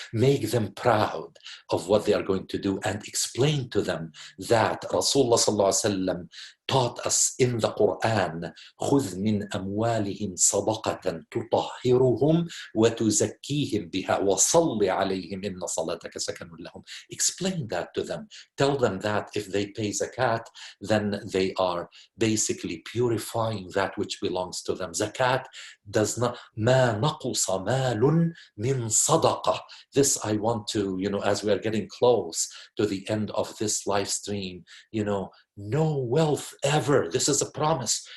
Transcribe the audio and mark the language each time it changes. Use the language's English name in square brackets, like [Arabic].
[English] Make them proud of what they are going to do and explain to them that Rasulullah sallallahu alaihi wasallam taught us in the Quran, [Arabic] خُذْ مِنْ أَمْوَالِهِمْ صَدَقَةً تُطَهِّرُهُمْ وَتُزَكِّيهِمْ بِهَا وَصَلِّ عَلَيْهِمْ إِنَّ صَلَاتَكَ سَكَنٌ لَهُمْ. [English] Explain that to them. Tell them that if they pay zakat, then they are basically purifying that which belongs to them. Zakat does not, [Arabic] مَا نَقُصَ مَالٌ مِنْ صَدَقَةٍ. [English] This I want to, you know, as we are getting close to the end of this live stream, you know, no wealth ever. This is a promise.